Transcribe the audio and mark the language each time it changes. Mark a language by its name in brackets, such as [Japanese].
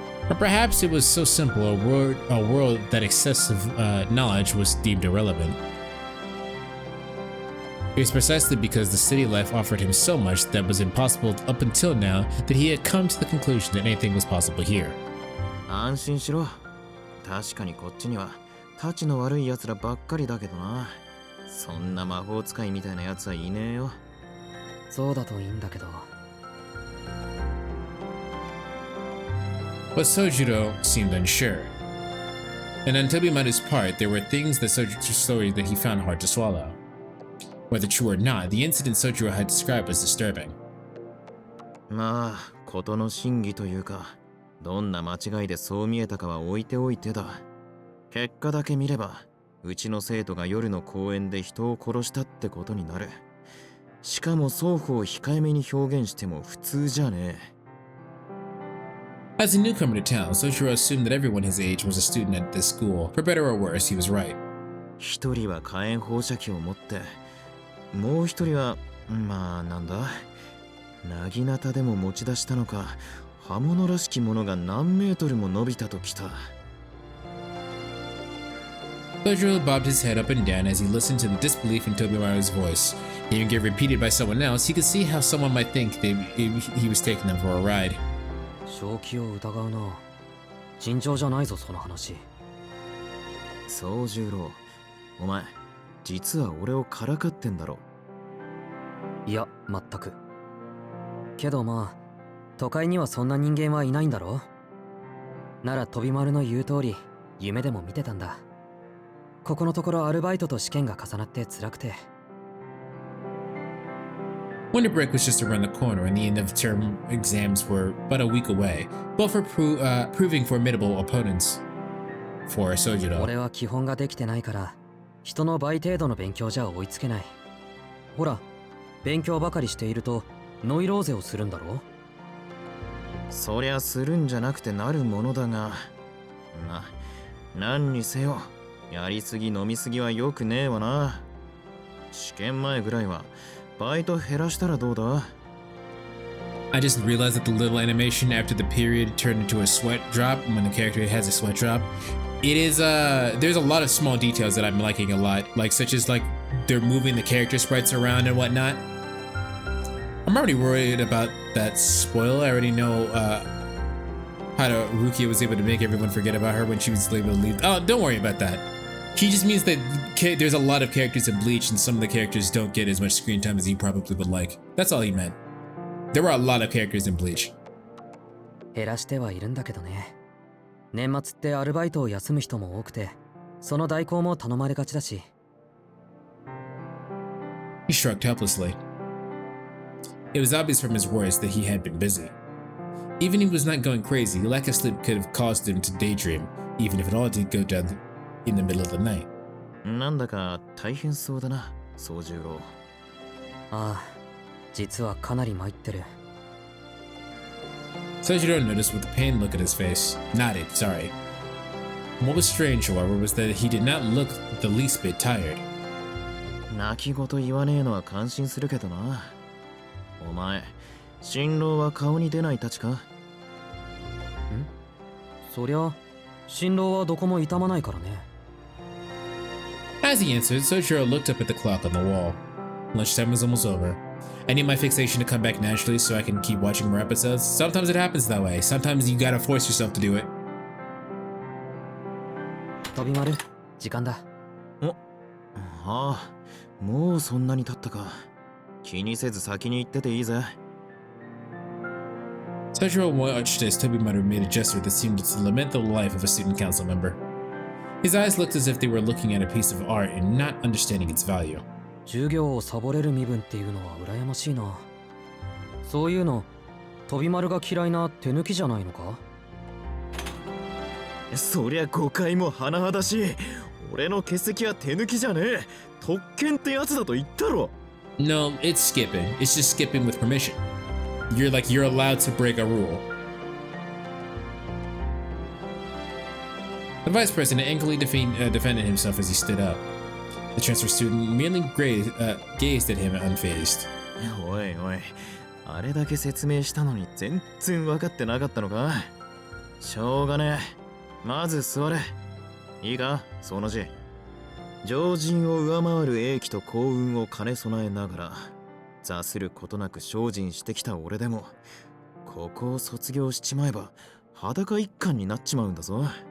[English] Or perhaps it was so simple a world that excessive knowledge was deemed irrelevant. It was precisely because the city life offered him so much that was impossible up until now that he had come to the conclusion that anything was possible here. [Japanese] 安心しろ。確かにこっちにはたちの悪い奴らばっかりだけどな。そんな魔法使いみたいな奴はいねえよ。そうだといいんだけど。 [English] But Sojiro seemed unsure. And on Tobimaru's part, there were things that Sojiro's story that he found hard to swallow. Whether true or not, the incident Sojiro had described was disturbing. [Japanese] まあ、事の真偽というか、どんな間違いでそう見えたかは置いておいてだ。結果だけ見れば、うちの生徒が夜の公園で人を殺したってことになる。しかも双方控えめに表現しても普通じゃねえ。 [English] As a newcomer to town, Sojiro assumed that everyone his age was a student at this school. For better or worse, he was right. [Japanese] 一人は火炎放射器を持って、もう一人は、まあなんだ、なぎなたでも持ち出したのか、刃物らしきものが何メートルも伸びたときた。 [English] Sojiro bobbed his head up and down as he listened to the disbelief in Tobimaru's voice. Hearing it repeated by someone else, he could see how someone might think he was taking them for a ride. [Japanese] 正気を疑うな。尋常じゃないぞ、その話。宗十郎、お前、実は俺をからかってんだろ。いや、全く。けどまあ、都会にはそんな人間はいないんだろ。なら飛び丸の言う通り、夢でも見てたんだ。ここのところアルバイトと試験が重なって辛くて。 [English] Winter break was just around the corner and the end of term exams were but a week away, both were proving formidable opponents for Sojiro. [Japanese] 俺は基本ができてないから、人の倍程度の勉強じゃ追いつけない。ほら、勉強ばかりしているとノイローゼをするんだろ。そりゃするんじゃなくてなるものだが、何にせよ、やりすぎ飲みすぎはよくねえわな。試験前ぐらいはバイト減らしたらどうだ？ [English] I just realized that the little animation after the period turned into a sweat drop when the character has a sweat drop. It is there's a lot of small details that I'm liking a lot, like such as like they're moving the character sprites around and whatnot. I'm already worried about that spoil. I already know how Rukia was able to make everyone forget about her when she was able to leave. Oh, don't worry about that. He just means that there's a lot of characters in Bleach and some of the characters don't get as much screen time as you probably would like. That's all he meant. There were a lot of characters in Bleach. [Japanese] 減らしてはいるんだけどね。年末ってアルバイトを休む人も多くて、その代行も頼まれがちだし。 [English] He shrugged helplessly. It was obvious from his words that he had been busy. Even if he was not going crazy, lack of sleep could have caused him to daydream, even if it all did go down in the middle of the night. [Japanese] なんだか大変そうだな、宗十郎。ああ、実はかなり参ってる。 [English] Sojiro noticed with a pained look at his face. Nodded, sorry. What was strange, however, was that he did not look the least bit tired. [Japanese] 泣き言言わねえのは感心するけどな。お前、新郎は顔に出ないたちか？そりゃ新郎はどこも痛まないからね。 [English] As he answered, Sojiro looked up at the clock on the wall. Lunchtime was almost over. I need my fixation to come back naturally so I can keep watching more episodes. Sometimes it happens that way. Sometimes you gotta force yourself to do it. [Japanese] 飛び丸、時間だ。ああ、もうそんなに経ったか。気にせず先に行ってていいぜ。 [English] Sojiro watched as Tobimaru made a gesture that seemed to lament the life of a student council member. His eyes looked as if they were looking at a piece of art and not understanding its value. [Japanese] 授業をサボれる身分っていうのは羨ましいな。そういうの飛び丸が嫌いな手抜きじゃないのか？そりゃ誤解も甚だしい。俺の欠席は手抜きじゃねえ。特権ってやつだと言ったろ。 [English] No, it's skipping. It's just skipping with permission. You're allowed to break a rule. The vice president angrily defended himself as he stood up. The transfer student merely gazed at him unfazed. [Japanese] おいおい、あれだけ説明したのに全然分かってなかったのか。しょうがねえ。まず座れ。いいか、その字。常人を上回る英気と幸運を兼ね備えながら、座することなく精進してきた俺でも、ここを卒業しちまえば裸一貫になっちまうんだぞ。